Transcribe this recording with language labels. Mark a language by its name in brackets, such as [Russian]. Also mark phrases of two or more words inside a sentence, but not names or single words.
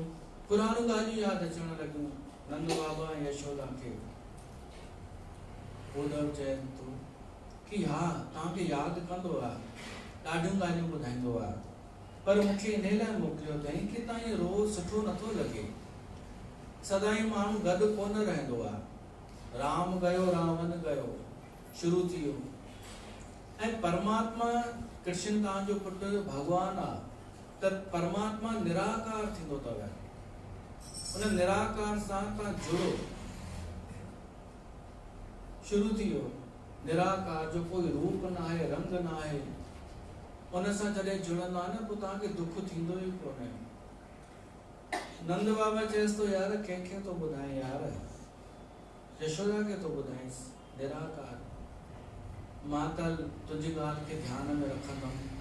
[Sindhi] पुराणियूं ॻाल्हियूं यादि अचण लॻियूं नंद बाबा ऐं यशोदा खे। उद्धव चवनि थो कि हा तव्हांखे यादि कंदो आहे, ॾाढियूं ॻाल्हियूं ॿुधाईंदो आहे, पर मूंखे इन लाइ मोकिलियो अथई कि तव्हां इहो रोज़ सुठो नथो लॻे। सदाईं माण्हू गॾु कोन रहंदो आहे। राम गयो रावण गयो शुरू थी वियो। ऐं परमात्मा कृष्ण तव्हांजो पुटु भॻवानु आहे, त परमात्मा निराकार थींदो अथव। उन निराकार सां तव्हां जुड़ो, शुरू थी वियो। निराकार जो कोई रूप न आहे, रंग न आहे, उन सां जॾहिं जुड़ंदा न, पोइ तव्हांखे दुख थींदो ई कोन्हे। नंद बाबा चएसि थो यार कंहिंखे थो ॿुधाए यार, यशोदा खे थो ॿुधाईंसि, निराकार। मां त तुंहिंजी ॻाल्हि खे ध्यान में रखंदुमि।